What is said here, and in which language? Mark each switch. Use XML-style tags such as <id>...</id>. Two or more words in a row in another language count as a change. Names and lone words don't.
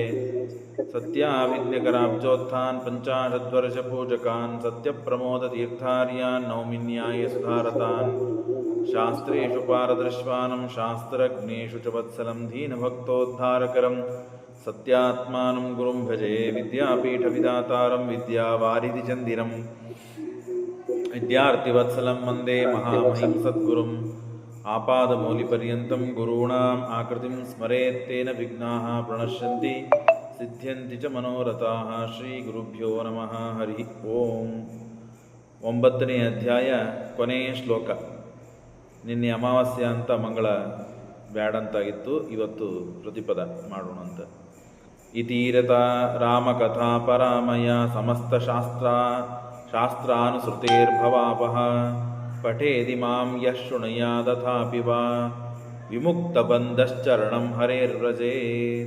<sa>ಸತ್ಯಾವಿಜ್ಞಕರಾಬ್ಜೋತ್ಥಾನ್ ಪಂಚಾಶದ್ವರ್ಷಪೂಜಕಾನ್ ಸತ್ಯಪ್ರಮೋದ ತೀರ್ಥಾರ್ಯಾನ್ ನೌಮಿನ್ಯಾಯ ಸುಧಾರತಾನ್. ಶಾಸ್ತ್ರೇಷು ಪಾರದೃಶ್ವಾನಂ ಶಾಸ್ತ್ರಜ್ಞೇಷು ಚ ವತ್ಸಲಂ ದೀನಭಕ್ತೋದ್ಧಾರಕರಂ ಸತ್ಯಾತ್ಮಾನಂ ಗುರುಂ ಭಜೆ. ವಿದ್ಯಾಪೀಠವಿದಾತಾರಂ ವಿದ್ಯಾವಾರಿಧಿಚಂದಿರಂ ವಿದ್ಯಾರ್ಥಿವತ್ಸಲಂ ವಂದೇ ಮಹಾಮಹಿಂ ಸದ್ಗುರುಂ. ಆಪಾದಮೌಲಿಪರ್ಯಂತಂ ಗುರುಣಾಂ ಆಕೃತಿಂ ಸ್ಮರೇತ್ ತೇನ ವಿಘ್ನಾಃ ಪ್ರಣಶ್ಯಂತಿ ಸಿದ್ಧ್ಯಂತಿ ಚ ಮನೋರಥಾಃ. ಶ್ರೀ ಗುರುಭ್ಯೋ ನಮಃ. ಹರಿ ಓಂ.</sa> <kn>9ನೇ ಅಧ್ಯಾಯ, ಕೊನೆಯ ಶ್ಲೋಕ. ನಿನ್ನೆ ಅಮಾವಾಸ್ಯ ಅಂತ ಮಂಗಳ ಬ್ಯಾಡಂತಾಗಿತ್ತು, ಇವತ್ತು ಪ್ರತಿಪದ ಮಾಡೋಣ ಅಂತ.</kn> <sa>ಇತೀರತ ರಾಮಕಥಾ ಪರಾಮಯ ಸಮಸ್ತ ಶಾಸ್ತ್ರಾನುಸೃತೇರ್ಭವಾಪಃ ಪಠೇದಿ ಮಾಂ ಯಃ ಶೃಣುಯಾದಥಾಪಿ ವಾ ವಿಮುಕ್ತಬಂಧಶ್ಚರಣಂ ಹರೇರ್ವ್ರಜೇತ್.</sa>